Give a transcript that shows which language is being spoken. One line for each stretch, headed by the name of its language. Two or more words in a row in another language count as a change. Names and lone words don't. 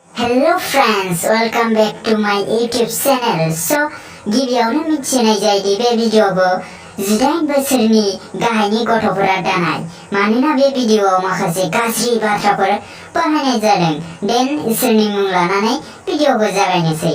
English: Hello friends, welcome back to my YouTube channel. So,
Bodo: गिबियावनो मिथिनाय जायोदि बे भिडिअखौ 18 बोसोरनि गाहायनि गथ'फोरा दानाय मानोना बे भिडिअआव माखासे गाज्रि बाथ्राफोर बाहायनाय जादों। देन इसोरनि मुं लानानै भिडिअखौ जागायनोसै।